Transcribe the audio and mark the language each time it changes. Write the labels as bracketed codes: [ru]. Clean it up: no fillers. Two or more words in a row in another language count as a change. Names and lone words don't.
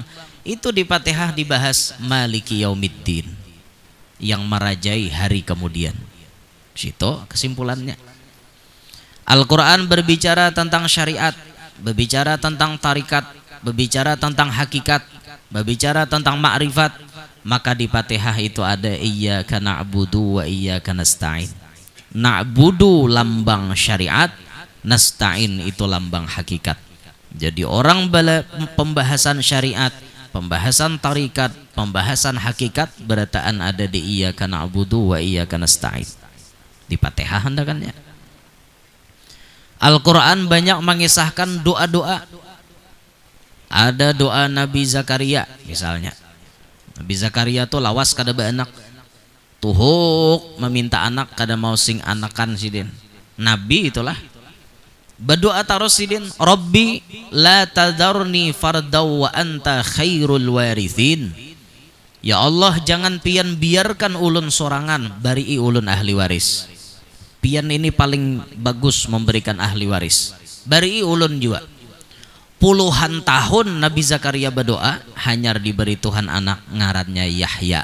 [id] Itu di Fatihah dibahas [ar] مالك يوم الدين, [id] yang merajai hari kemudian. Situ kesimpulannya. Al-Quran berbicara tentang syariat, berbicara tentang tarikat, berbicara tentang hakikat, berbicara tentang ma'rifat. Maka di Fatihah itu ada [ar] إياك نعبد وإياك نستعين. [id] Na'budu lambang syariat, nasta'in itu lambang hakikat. Jadi orang pembahasan syariat, pembahasan tarikat, pembahasan hakikat berataan ada di [ar] إياك نعبد وإياك نستعين. [id] Di Fatihah hendakannya. Al-Quran banyak mengisahkan doa-doa. Ada doa Nabi Zakaria misalnya. [bjn] Nabi Zakaria tuh lawas kada beranak, tuhuk meminta anak kada mau sing anakan sidin. Nabi itulah berdoa terus sidin, [ar] رب لا تذرني فردا وأنت خير الوارثين. يا الله, [bjn] jangan pian biarkan ulun sorangan, bari ulun ahli waris. Pian ini paling bagus memberikan ahli waris, bari ulun juga. [id] Puluhan tahun Nabi Zakaria berdoa, hanya diberi Tuhan anak ngarannya Yahya.